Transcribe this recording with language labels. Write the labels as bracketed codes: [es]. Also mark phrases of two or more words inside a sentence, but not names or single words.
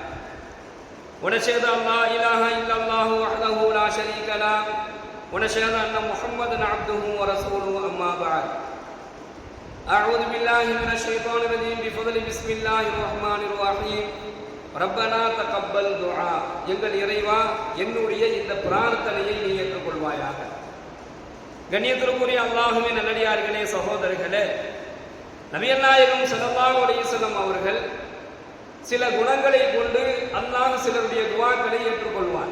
[ar] ونشهد أن لا إله إلا الله وحده لا شريك له ونشهد أن محمدا عبده ورسوله أما بعد أعوذ بالله من الشيطان الرجيم بفضل بسم الله الرحمن الرحيم ربنا تقبل دعاء [ta] எங்கள் இறைவா என்னுடைய இந்த பிரார்த்தனையை நீ ஏற்றுக்கொள்வாயாக. கண்ணியத்திற்குரிய அல்லாஹ்வின் நல்லடியார்களே, சகோதரர்களே, நபிகள் நாயகம் [ar] صلى الله عليه وسلم [ta] அவர்கள் சில குணங்களை கொண்டு அல்லாஹ் சிலருடைய துஆக்களை ஏற்றுக்கொள்வான்.